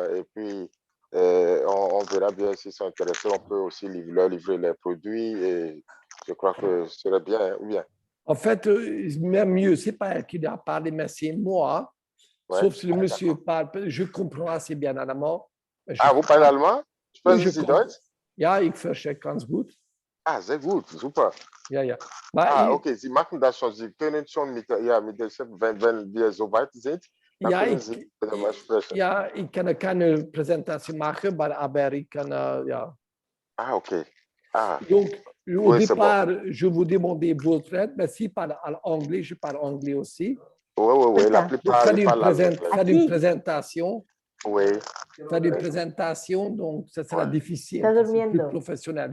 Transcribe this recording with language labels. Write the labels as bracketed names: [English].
[French] Et puis, on verra bien s'ils sont intéressés. On peut aussi leur livrer les produits. Et je crois que ce serait bien, ou bien. En fait, même mieux, ce n'est pas elle qui doit parler, mais c'est moi. Sauf si le monsieur parle, je comprends assez bien allemand. Vous parlez allemand? [German] Oui, ja, ich verstehe ganz gut. Ah, sehr gut, super. Ja, ja. Okay, Sie machen das schon. Sie können schon mit der Chef, wenn wir so weit sind, dann können Sie sprechen. Ja, ich kann keine Präsentation machen, aber ich kann, ja. Ah, okay. [French] Donc, au départ, je vous demandais votre aide, mais si parle anglais, je parle anglais aussi. Oui, la plupart faire une présentation. Oui. Faire une présentation, donc ça sera difficile, c'est plus professionnel.